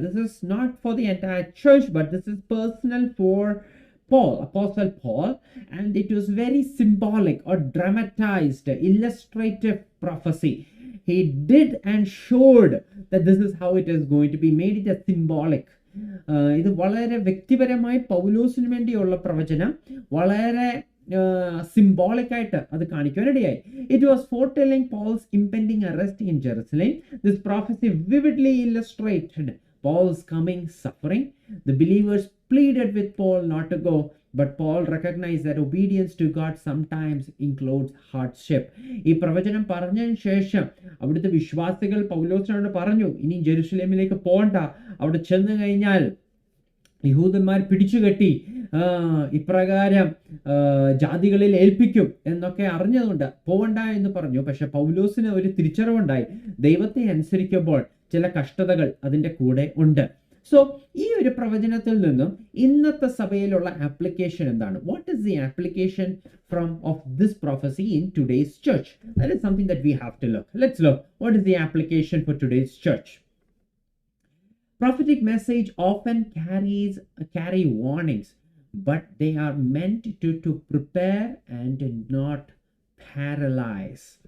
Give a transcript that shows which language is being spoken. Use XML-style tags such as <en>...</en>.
<en>This is not for the entire church, but this is personal for Paul, Apostle Paul, and it was very symbolic or dramatized, illustrative prophecy. He did and showed that this is how it is going to be, made it a symbolic.</en> <ml>ഇത് വളരെ വ്യക്തിപരമായി പൗലോസിന് വേണ്ടിയുള്ള പ്രവചനം വളരെ symbolic ആയിട്ട് അത് കാണിക്കാനിടയായി.</ml> <en>It was foretelling Paul's impending arrest in Jerusalem. This prophecy vividly illustrated Paul's coming suffering. The believers pleaded with Paul not to go, but Paul recognized that obedience to God sometimes includes hardship.</en> <ml>ഈ പ്രവചനം പറഞ്ഞതിന് ശേഷം അവിടുത്തെ വിശ്വാസികൾ പൗലോസിനോട് പറഞ്ഞു, ഇനി ജെറുസലേമിലേക്ക് പോകണ്ട, അവിടെ ചെന്ന് കഴിഞ്ഞാൽ യഹൂദന്മാർ പിടിച്ചുകെട്ടി ഇപ്രകാരം ജാതികളിൽ ഏൽപ്പിക്കും എന്നൊക്കെ അറിഞ്ഞതുകൊണ്ട് പോകണ്ട എന്ന് പറഞ്ഞു. പക്ഷെ പൗലോസിന് ഒരു തിരിച്ചറിവുണ്ടായി, ദൈവത്തെ അനുസരിക്കുമ്പോൾ ചില കഷ്ടതകൾ അതിൻ്റെ കൂടെ ഉണ്ട്. സോ ഈ ഒരു പ്രവചനത്തിൽ നിന്നും ഇന്നത്തെ സഭയിലുള്ള ആപ്ലിക്കേഷൻ എന്താണ്?</ml> <en>What is the application of this prophecy in today's church? That is something that we have to look. Let's look. What is the application for today's church? Prophetic message often carry warnings, but they are meant to prepare and not paralyze.</en>